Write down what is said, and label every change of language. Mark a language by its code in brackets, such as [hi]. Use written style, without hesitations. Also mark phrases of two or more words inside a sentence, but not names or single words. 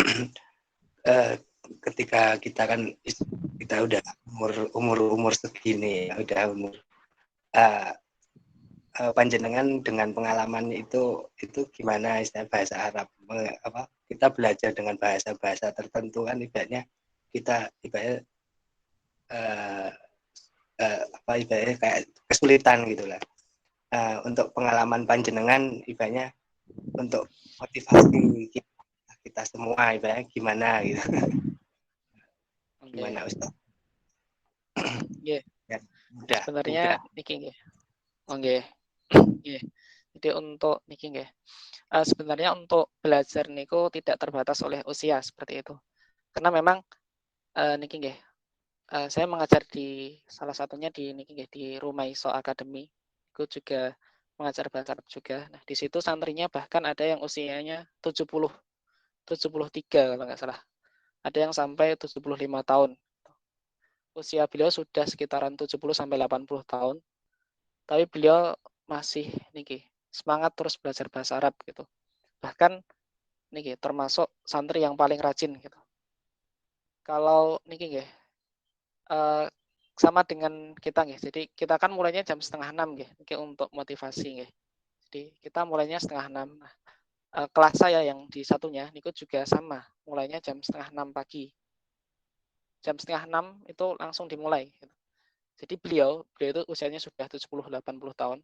[id] Ketika kita kan kita udah umur segini, udah umur panjenengan dengan pengalaman itu gimana istilah bahasa Arab, apa kita belajar dengan bahasa tertentu kan ibaratnya kita apa ibaratnya kayak kesulitan gitulah. Untuk pengalaman panjenengan ibaratnya untuk motivasi kita semua ibaratnya gimana gitu. Gimana Ustaz? Yeah. Ya, udah. [jv] Sebenarnya niki nggih. Nggih. Nggih. [id] Jadi untuk [jv] niki nggih. [id] Sebenarnya untuk belajar niku tidak terbatas oleh usia seperti itu. Karena memang [jv] niki nggih. [id] Saya mengajar di salah satunya di [jv] niki nggih [id] di Rumaiso Academy. Itu juga mengajar bahasa Arab juga. Nah, di situ santrinya bahkan ada yang usianya 73 kalau nggak salah. Ada yang sampai 75 tahun. Usia beliau sudah sekitaran 70 sampai 80 tahun. Tapi beliau masih niki semangat terus belajar bahasa Arab gitu. Bahkan niki termasuk santri yang paling rajin gitu. Kalau [jv] niki nggih [id] sama dengan kita nggih. Jadi kita kan mulainya jam 5:30 [jv] nggih, niki [id] untuk motivasi nggih. Jadi kita mulainya 5:30. Nah, kelas saya yang di satunya niku juga sama, mulainya jam 5:30 pagi. Jam 5:30 itu langsung dimulai gitu. Jadi beliau itu usianya sudah 70-80 tahun.